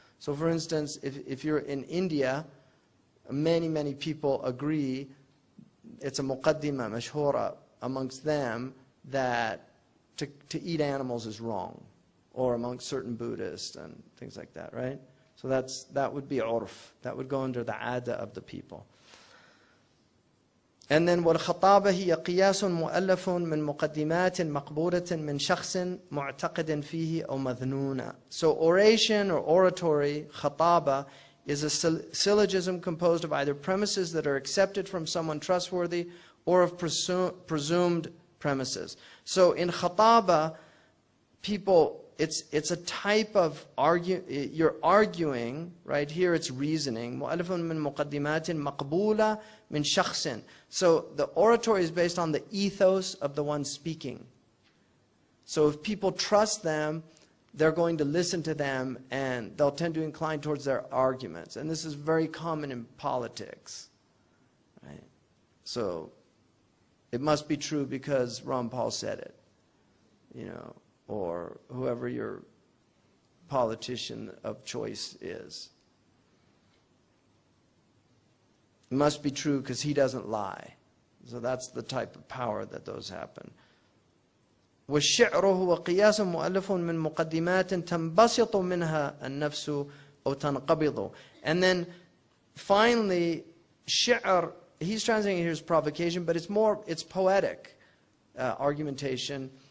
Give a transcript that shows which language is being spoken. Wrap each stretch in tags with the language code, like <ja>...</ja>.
<en>So for instance, if you're in India, many people agree, it's a muqaddima, mashhura amongst them, that to eat animals is wrong, or amongst certain Buddhists and things like that, right? So that would be urf. That would go under the ada of the people. And then</en> <ar>والخطابة هي قياس مؤلف من مقدمات مقبولة من شخص معتقد فيه أو مظنون.</ar> <en>So oration or oratory, khataba, is a syllogism composed of either premises that are accepted from someone trustworthy or of presumed premises. So in khataba, people, it's a type of you're arguing, right? Here it's reasoning.</en> <ar>مؤلف من مقدمات مقبولة من شخص.</ar> <en>So the oratory is based on the ethos of the one speaking. So if people trust them, they're going to listen to them and they'll tend to incline towards their arguments. And this is very common in politics, right? So it must be true because Ron Paul said it, or whoever your politician of choice is. must be true because he doesn't lie. So that's the type of power that those happen.</en> <ar>والشعر هو قياس مؤلف من مقدمات تنبسط منها النفس أو تنقبض.</ar> <en>And then finally, shi'r, he's translating here as provocation, but it's poetic argumentation.</en>